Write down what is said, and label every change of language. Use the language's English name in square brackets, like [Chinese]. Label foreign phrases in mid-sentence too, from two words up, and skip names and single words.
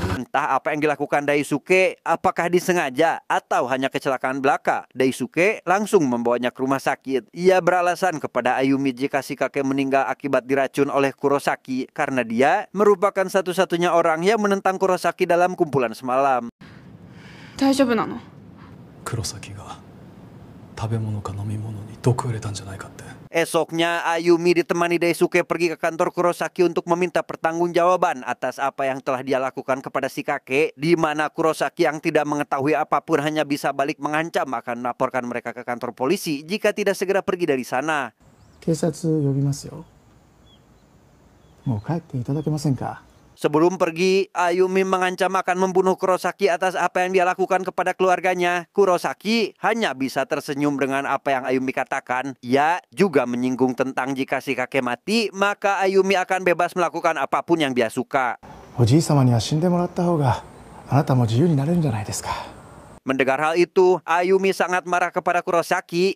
[Indonesian] Entah apa yang dilakukan Daisuke, apakah disengaja atau hanya kecelakaan belaka, Daisuke langsung membawanya ke rumah sakit. Ia beralasan kepada Ayumi jika si kakek meninggal akibat diracun oleh Kurosaki karena dia merupakan satu-satunya orang yang menentang Kurosaki dalam kumpulan semalam. [Japanese] 大丈夫なの？黒崎が食べ物か飲み物に毒を入れたんじゃないかって。 [Indonesian] Esoknya, Ayumi ditemani Daisuke pergi ke kantor Kurosaki untuk meminta pertanggungjawaban atas apa yang telah dia lakukan kepada si kakek, di mana Kurosaki yang tidak mengetahui apapun hanya bisa balik mengancam akan melaporkan mereka ke kantor polisi jika tidak segera pergi dari sana. [Japanese] 警察呼びますよ。もう帰っていただけませんか。 [Indonesian] Sebelum pergi, Ayumi mengancam akan membunuh Kurosaki atas apa yang dia lakukan kepada keluarganya. Kurosaki hanya bisa tersenyum dengan apa yang Ayumi katakan. Ia juga menyinggung tentang jika si kakek mati, maka Ayumi akan bebas melakukan apapun yang dia suka. [Japanese] おじい様には死んでもらった方があなたも自由になれるんじゃないですか。 [Indonesian] Mendengar hal itu, Ayumi sangat marah kepada Kurosaki.